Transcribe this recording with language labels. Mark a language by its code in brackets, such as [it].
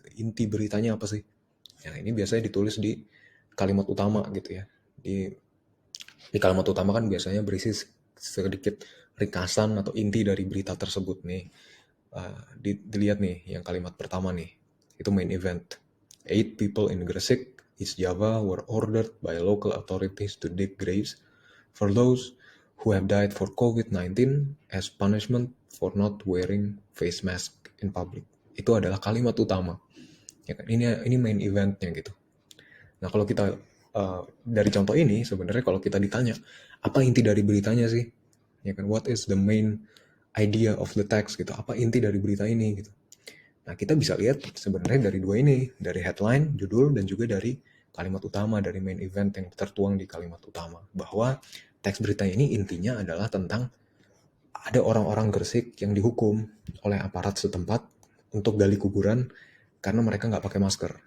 [id] Inti beritanya apa sih? Nah, ini biasanya ditulis di kalimat utama gitu ya. Di kalimat utama kan biasanya berisi sedikit ringkasan atau inti dari berita tersebut nih. Dilihat nih yang kalimat pertama nih, itu main event. [en] 8 people in Gresik, East Java were ordered by local authorities to dig graves for those who have died for COVID-19 as punishment for not wearing face mask in public. [id] Itu adalah kalimat utama. Ya kan? Ini main eventnya gitu. Nah, kalau kita dari contoh ini sebenarnya, kalau kita ditanya apa inti dari beritanya sih, ya kan, [en] what is the main idea of the text [id] gitu, apa inti dari berita ini gitu. Nah, kita bisa lihat sebenarnya dari dua ini, dari headline, judul, dan juga dari kalimat utama, dari main event yang tertuang di kalimat utama, bahwa teks berita ini intinya adalah tentang ada orang-orang Gresik yang dihukum oleh aparat setempat untuk gali kuburan karena mereka nggak pakai masker.